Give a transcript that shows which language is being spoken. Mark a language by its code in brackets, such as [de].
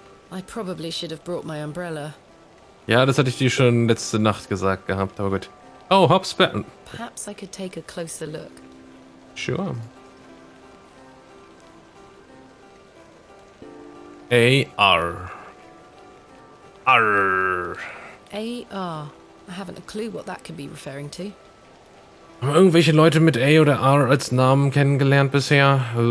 [en] I probably should have brought my umbrella. [de] Ja, das hatte ich dir schon letzte Nacht gesagt gehabt, aber gut. [en] Oh, Hob's Barrow. Perhaps I could take a closer look. Sure. A-R. R. A-R. I haven't a clue what that could be referring to. [de] Haben wir irgendwelche Leute mit A oder R als Namen kennengelernt bisher?